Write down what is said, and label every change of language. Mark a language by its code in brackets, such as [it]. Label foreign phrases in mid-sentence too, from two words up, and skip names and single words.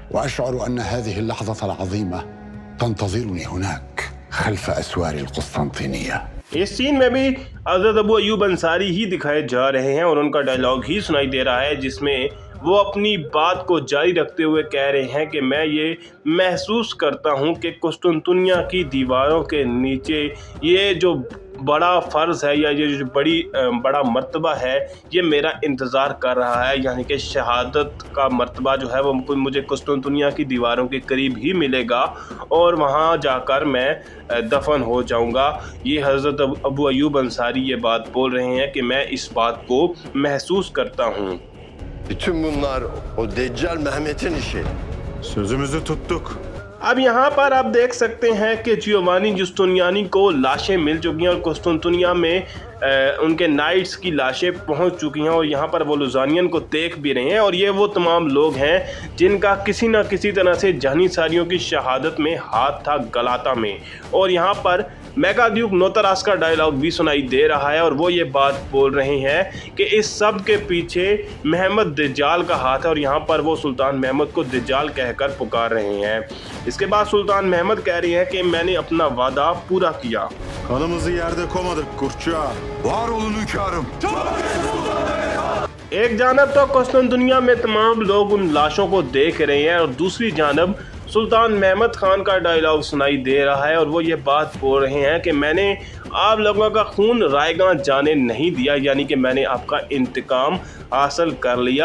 [ur] اس سین میں بھی حضرت ابو ایوب انصاری ہی دکھائے جا رہے ہیں اور ان کا ڈائیلاگ ہی سنائی دے رہا ہے، جس میں وہ اپنی بات کو جاری رکھتے ہوئے کہہ رہے ہیں کہ میں یہ محسوس کرتا ہوں کہ قسطنطنیہ کی دیواروں کے نیچے یہ جو بڑا فرض ہے یا یہ جو بڑا مرتبہ ہے، یہ میرا انتظار کر رہا ہے. یعنی کہ شہادت کا مرتبہ جو ہے وہ مجھے قسطنطنیہ کی دیواروں کے قریب ہی ملے گا اور وہاں جا کر میں دفن ہو جاؤں گا. یہ حضرت ابو ایوب انصاری یہ بات بول رہے ہیں کہ میں اس بات کو محسوس کرتا ہوں. [tr] Bütün bunlar o Deccal Mehmet'in işi. Sözümüzü tuttuk. [ur] اب یہاں پر آپ دیکھ سکتے ہیں کہ جیووانی جستینیانی کو لاشیں مل چکی ہیں اور قسطنطنیہ میں ان کے نائٹس کی لاشیں پہنچ چکی ہیں اور یہاں پر وہ لوزانیئن کو دیکھ بھی رہے ہیں. اور یہ وہ تمام لوگ ہیں جن کا کسی نہ کسی طرح سے جانثاریوں کی شہادت میں ہاتھ تھا، غلطہ میں. اور یہاں پر میگا ڈیوک نوتراس کا ڈائیلاگ بھی سنائی دے رہا ہے اور وہ یہ بات بول رہے ہیں کہ اس سب کے پیچھے محمد دجال کا ہاتھ ہے. اور یہاں پر وہ سلطان محمد کو دجال کہہ کر پکار رہے ہیں. اس کے بعد سلطان محمد کہہ رہی ہیں کہ میں نے اپنا وعدہ پورا کیا. [tr] Kanımızı yerde komadık kurtça. Var olun hünkârım. [ur] ایک جانب تو قسطنطنیہ میں تمام لوگ ان لاشوں کو دیکھ رہے ہیں اور دوسری جانب سلطان محمد خان کا ڈائیلاگ سنائی دے رہا ہے اور وہ یہ بات بول رہے ہیں کہ میں نے آپ لوگوں کا خون رائیگاں جانے نہیں دیا، یعنی کہ میں نے آپ کا انتقام حاصل کر لیا.